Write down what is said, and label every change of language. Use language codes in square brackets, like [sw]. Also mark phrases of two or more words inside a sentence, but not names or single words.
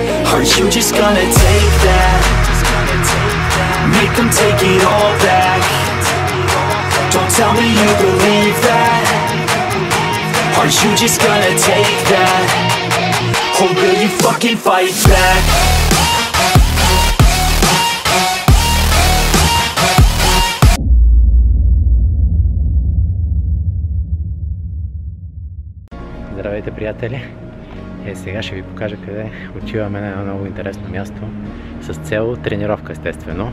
[en] Are you just gonna take that? Make them take it all back. Don't tell me you believe that. Are you just gonna take that? Or will you fucking fight back? [bg] Здравейте, приятели! Сега ще ви покажа къде отиваме на едно много интересно място с цел тренировка, естествено.